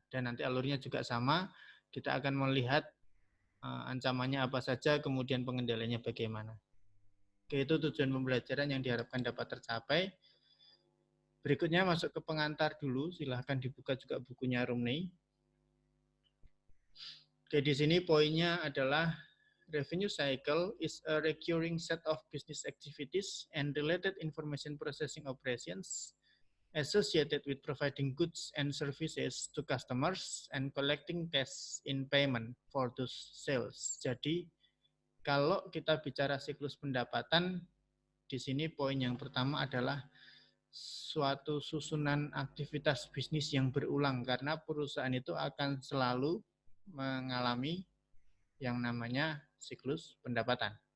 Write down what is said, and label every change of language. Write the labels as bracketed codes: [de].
[id] Dan nanti alurnya juga sama, kita akan melihat ancamannya apa saja, kemudian pengendaliannya bagaimana. Oke, itu tujuan pembelajaran yang diharapkan dapat tercapai. Berikutnya masuk ke pengantar dulu, silahkan dibuka juga bukunya Rumney. Oke, di sini poinnya adalah [en] revenue cycle is a recurring set of business activities and related information processing operations associated with providing goods and services to customers and collecting cash in payment for those sales. [id] Jadi, kalau kita bicara siklus pendapatan, di sini poin yang pertama adalah suatu susunan aktivitas bisnis yang berulang, karena perusahaan itu akan selalu mengalami yang namanya siklus pendapatan.